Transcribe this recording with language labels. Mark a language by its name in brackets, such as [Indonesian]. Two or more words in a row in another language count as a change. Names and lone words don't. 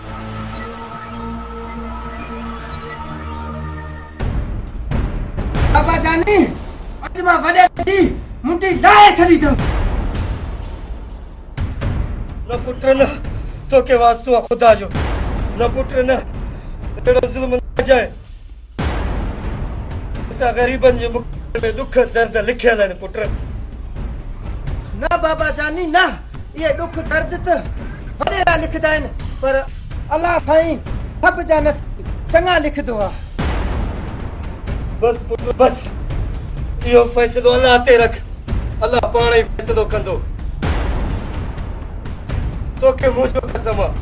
[Sindhi] बाबा जानी, अॼु मां वॾे जी मुंडी लाहे छॾींदमि। न पुट न, तोखे वास्तो आहे खुदा जो। न पुट न, अहिड़ो ज़ुल्म न जाए। असां ग़रीबनि जे मुख में दुख दर्द लिखियल आहिनि पुट। न बाबा जानी न, ये दुख दर्द त वॾेरा लिखदा आहिनि, पर अल्लाह साईं सभ जा नसीब चङा लिखदो आहे। बस पुट बस, इहो फ़ैसिलो अल्लाह ते रख। अल्लाह पाण ई फ़ैसिलो कंदो। तोखे मुंहिंजो कसम आहे।